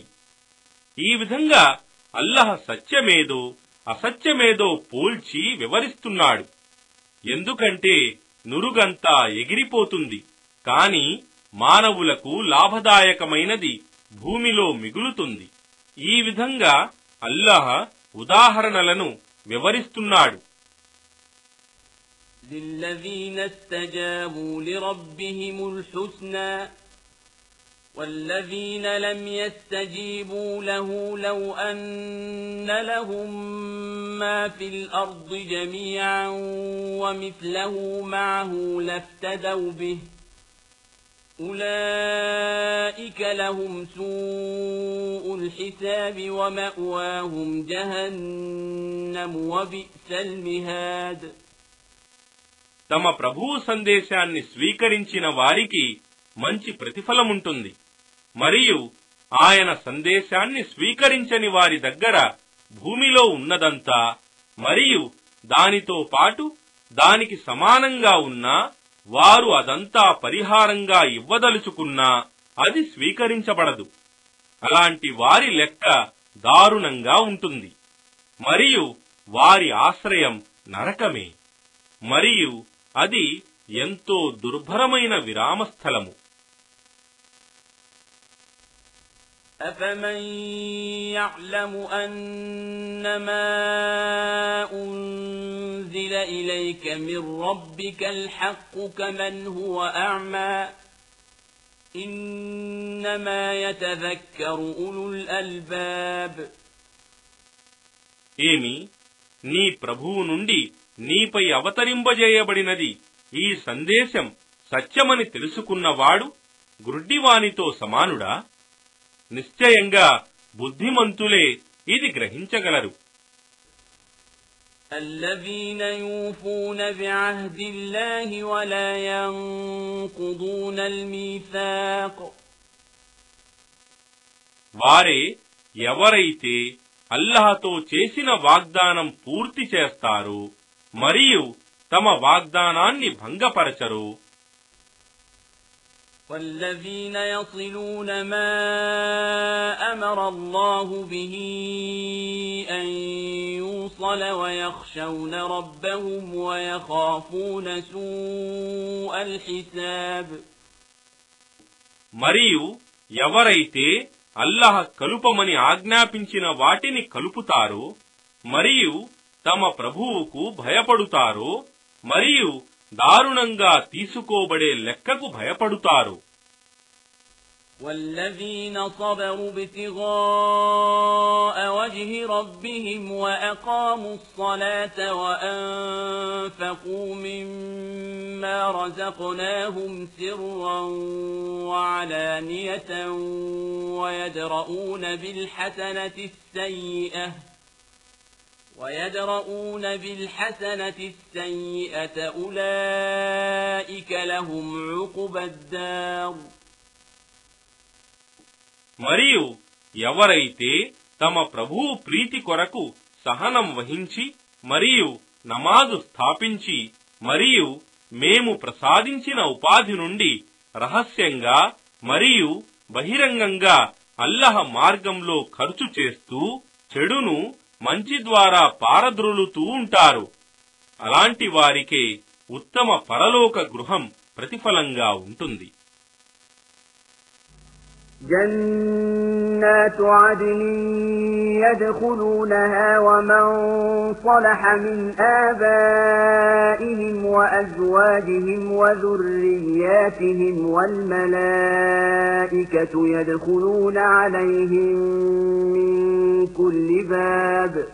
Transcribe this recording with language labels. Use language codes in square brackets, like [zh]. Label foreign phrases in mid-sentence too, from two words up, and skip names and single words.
[te] ఈ విధంగా అల్లాహ్ సత్యమేదో అసత్యమేదో పోల్చి వివరిస్తున్నాడు. ఎందుకంటే నురుగంతా ఎగిరిపోతుంది, కాని మానవులకు లాభదాయకమైనది భూమిలో మిగులుతుంది. ఈ విధంగా అల్లాహ్ ఉదాహరణలను వివరిస్తున్నాడు. [ar] للذين استجابوا لربهم الحسنى والذين لم يستجيبوا له لو أن لهم ما في الأرض جميعا ومثله معه لافتدوا به أولئك لهم سوء الحساب ومأواهم جهنم وبئس المهاد. [te] తమ ప్రభువు సందేశాన్ని స్వీకరించిన వారికి మంచి ప్రతిఫలముంటుంది మరియు ఆయన సందేశాన్ని స్వీకరించని వారి దగ్గర భూమిలో ఉన్నదంతా మరియు దానితో పాటు దానికి సమానంగా ఉన్నా వారు అదంతా పరిహారంగా ఇవ్వదలుచుకున్నా అది స్వీకరించబడదు. అలాంటి వారి లెక్క దారుణంగా ఉంటుంది మరియు వారి ఆశ్రయం నరకమే మరియు అది ఎంతో దుర్భరమైన విరామస్థలము. [ar] أفمن يعلم أنما أنزل إليك من ربك الحق كمن هو أعمى إنما يتذكر أولو الألباب. [te] ఏమి నీ ప్రభువు నుండి నీపై అవతరింపజేయబడినది ఈ సందేశం సత్యమని తెలుసుకున్నవాడు గ్రుడ్డివానితో సమానుడా? నిశ్చయంగా బుద్ధిమంతులే ఇది గ్రహించగలరు. [ar] الذين يوفون بعهد الله ولا ينقضون الميثاق. [te] వారే ఎవరైతే అల్లాహ్తో చేసిన వాగ్దానం పూర్తి చేస్తారో మరియు తమ వాగ్దానాన్ని భంగపరచరు [ar] والذين يصلون ما أمر الله به أن يوصل ويخشون ربهم ويخافون سوء الحساب [te] మరియు ఎవరైతే అల్లాహ్ కలుపమని ఆజ్ఞాపించిన వాటిని కలుపుతారో మరియు తమ ప్రభువుకు భయపడుతారో మరియు దారుణంగా తీసుకోబడే లెక్కకు భయపడుతారు [ar] والذين صبروا ابتغاء وجه ربهم وأقاموا الصلاة وأنفقوا مما رزقناهم سرا وعلانية ويدرؤون بالحسنة السيئة أولئك لهم عقبى الدار [te] మరియు ఎవరైతే తమ ప్రభువు ప్రీతి కొరకు సహనం వహించి మరియు నమాజు స్థాపించి మరియు మేము ప్రసాదించిన ఉపాధి నుండి రహస్యంగా మరియు బహిరంగంగా అల్లాహ్ మార్గంలో ఖర్చు చేస్తూ చెడును మంచి ద్వారా పారద్రోలుతూ ఉంటారు అలాంటి వారికే ఉత్తమ పరలోక గృహం ప్రతిఫలంగా ఉంటుంది [ar] جنات عدن يدخلونها ومن صلح من آبائهم وأزواجهم وذرياتهم والملائكة يدخلون عليهم من كل باب